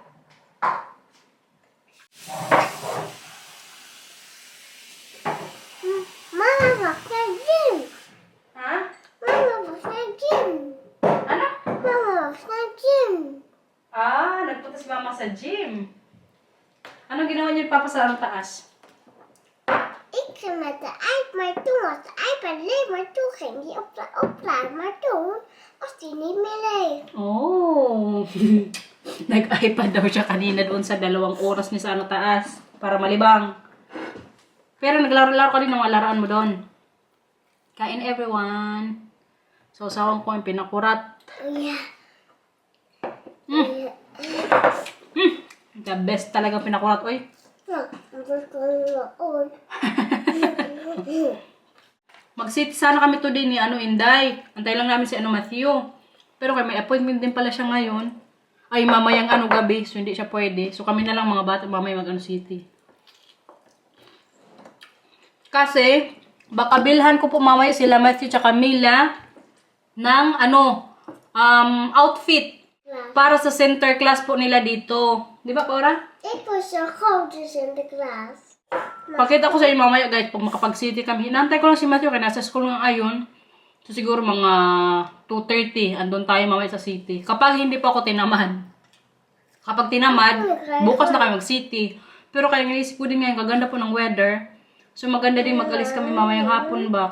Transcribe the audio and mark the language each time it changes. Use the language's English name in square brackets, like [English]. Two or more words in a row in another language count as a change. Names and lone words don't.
[Filipino] Mama was sa gym. Ha? Mama was sa gym. Ano? Mama was sa gym. Nagpunta si Mama sa gym. Anong ginawa niyo Papa sa taas? [Dutch] Ik ga met de maar toen was de iPad leeg, maar toen ging die opladen, maar toen was die niet meer leeg. Oh. [Filipino] Nag-iPad daw siya kanina doon sa 2 oras niya sa taas para malibang. Pero naglaro-laro ka din ng mga laruan mo doon. Kain, everyone. So, sawang ko yung pinakurat. [Dutch] Ja. [English] The best [Filipino] talaga pinakurat. Oy. [Dutch] Ja, dat was gewoon ooit. [Filipino] Mag-sit sana kami today ni Inday. Antay lang namin si Matthew. Pero may appointment din pala siya ngayon. Ay, mamayang gabi. So, hindi siya pwede. So, kami na lang mga bata mamaya city. Kasi, baka bilhan ko po mamaya sila Matthew tsaka Mila ng outfit para sa center class po nila dito. Di ba, Cora? [Dutch] Ik was zo groot in Sinterklaas. [Filipino] Pakita ko sa inyo mamaya, guys, pag makapag-city kami. Hinantay ko lang si Matthew kaya nasa school nga ayon. So, siguro mga 2:30, andun tayo mamaya sa city. Kapag hindi pa ako tinamad. Kapag tinamad, bukas na kayo mag-city. Pero kaya naisip ko din ngayon, kaganda po ng weather. So, maganda din mag-alis kami mamayang hapon ba.